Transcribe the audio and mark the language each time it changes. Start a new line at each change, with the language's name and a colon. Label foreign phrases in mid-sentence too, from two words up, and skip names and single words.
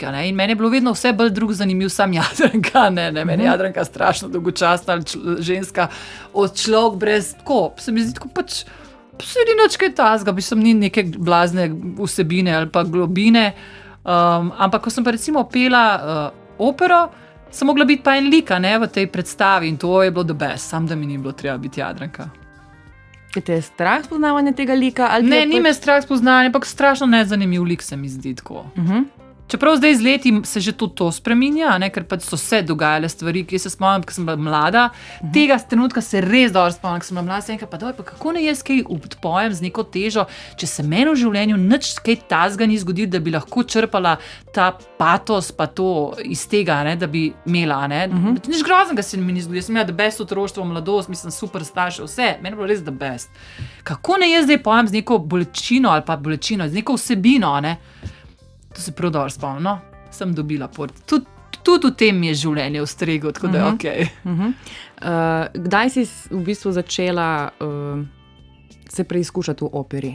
Slovenian: In meni je bilo vedno vse bolj drug zanimiv, sam Jadranka. Meni je Jadranka strašno dolgočasna ženska, človek brez tako. Se mi zdi tako pač sedi nič kaj tazga, ni neke blazne vsebine ali pa globine. Ampak ko sem pa recimo pela opero, sem mogla biti pa en lik v tej predstavi in to je bilo
English: the best,
Slovenian: sam da mi ni bilo treba biti Jadranka. Te je strah spoznavanje tega lika? Ali ne, ni me strah spoznavanje, ampak strašno nezanimiv lik se mi zdi tako. Čeprav zdaj z leti se že to spreminja, ker pač so se dogajale stvari, ki se spomnim, ko sem bila mlada. Tega trenutka se res dobro spomnim, ko sem bila mlada, sem enkrat pa doj, pa kako ne jaz kaj odpojem z neko težo, če se meni v življenju nič kaj tazga ni zgodilo, da bi lahko črpala ta patos pa to iz tega, da bi imela. Nič groznega se mi ni zgodilo, jaz sem imela
English: the best
Slovenian: otroštvo, mladost, mislim super starše, vse, meni je bilo res
English: the best.
Slovenian: Kako ne jaz zdaj pojem z neko bolečino ali pa bolečino, z neko vsebino, To se prav dobro spomnim, sem dobila port. Tudi v tem mi je življenje ustreglo, tako da je okej. Kdaj si v bistvu začela se preizkušati v operi?